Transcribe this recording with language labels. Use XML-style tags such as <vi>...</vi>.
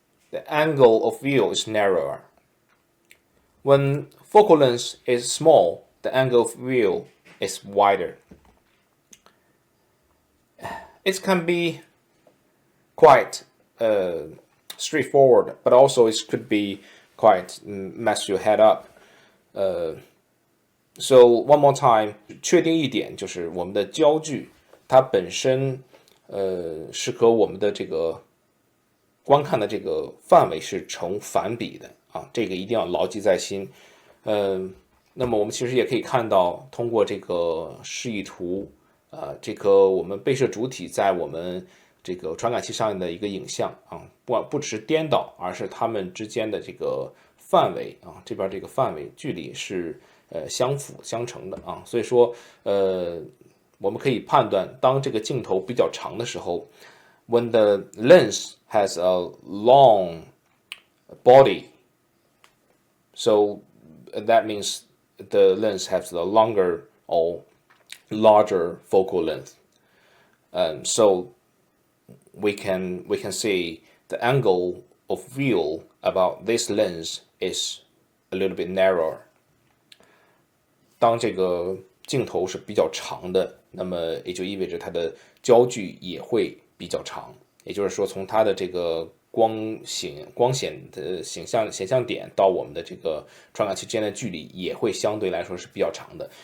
<en>The angle of view is narrower. When focal length is small, the angle of view is wider. It can be quite straightforward, but also it could be quite mess your head up. So one more time,</en> <zh>确定一点就是我们的焦距它本身是和我们的这个观看的这个范围是成反比的啊，这个一定要牢记在心。那么我们其实也可以看到，通过这个示意图，这个我们被摄主体在我们这个传感器上的一个影像啊，不只是颠倒，而是它们之间的这个范围啊，这边这个范围距离是相辅相成的啊，所以说我们可以判断，当这个镜头比较长的时候 ，</zh> <en>when the lens has a long body, so that means the lens has a longer or larger focal length. So we can see the angle of view about this lens is a little bit narrower.</en> <zh>当这个镜头是比较长的，那么也就意味着它的焦距也会比较长。也就是说，从它的这个光显的显像点到我们的这个传感器之间的距离也会相对来说是比较长的。</zh>